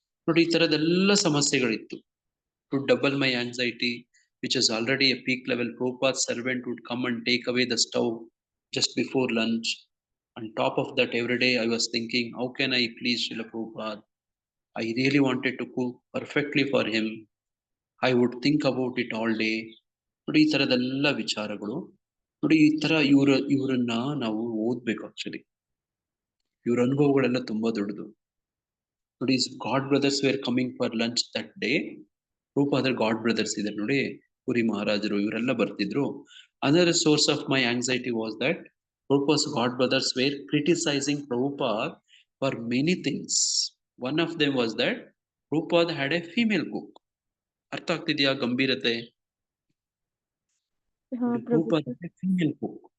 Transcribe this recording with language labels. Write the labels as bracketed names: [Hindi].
[Kannada] ನೋಡಿ ಈ ತರದೆಲ್ಲ ಸಮಸ್ಯೆಗಳಿತ್ತು. [English] To double my anxiety, which is already a peak level, Prabhupada's servant would come and take away the stove just before lunch. On top of that, every day I was thinking, how can I please Srila Prabhupada? I really wanted to cook perfectly for him. I would think about it all day. [Kannada] ನೋಡಿ ಈ ತರದೆಲ್ಲ ವಿಚಾರಗಳು. ನೋಡಿ ಈ ತರ ಇವರನ್ನ ನಾವು ಓದ್ಬೇಕು actually. ಇವ್ರ ಅನುಭವಗಳೆಲ್ಲ ತುಂಬಾ ದೊಡ್ಡದು. ನೋಡಿ, [English] God brothers were coming for lunch that day. [Kannada] ಪ್ರಭುಪಾದರ god brothers ಇದ್ದಾರೆ ನೋಡಿ, ಪುರಿ ಮಹಾರಾಜರು, ಇವರೆಲ್ಲ ಬರ್ತಿದ್ರು. [English] Another source of my anxiety was that Prabhupada's God brothers were criticizing Prabhupada for many things. One of them was that Prabhupada had a female cook. [Kannada] ಅರ್ಥ ಆಗ್ತಿದ್ಯಾ ಗಂಭೀರತೆ? [English] Prabhupada had a female cook.